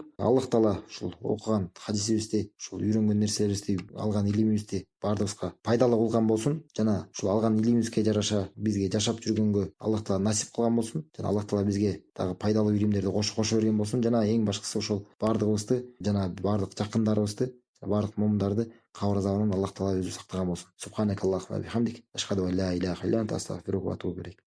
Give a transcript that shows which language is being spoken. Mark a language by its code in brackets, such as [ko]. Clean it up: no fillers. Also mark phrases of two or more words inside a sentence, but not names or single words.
[ky] Аллах таала ушул окуган хадисибизди, ушул үйрөнгөн нерселерибизди, алган илимибизди баардыгыбызга пайдалуу кылган болсун. Жана ушул алган илимибизге жараша бизге жашап жүргөнгө Аллах таала насип кылган болсун. Жана Аллах таала бизге дагы пайдалуу илимдерди кошо берген болсун. Жана эң башкысы ошол баардыгыбызды, жана баардык жакындарыбызды, баардык момундарды кабыр азабынан Аллах таала өзү сактаган болсун. [ar] سبحانك اللهم بحمدك أشهد أن لا إله إلا أنت أستغفرك وأتوب إليك.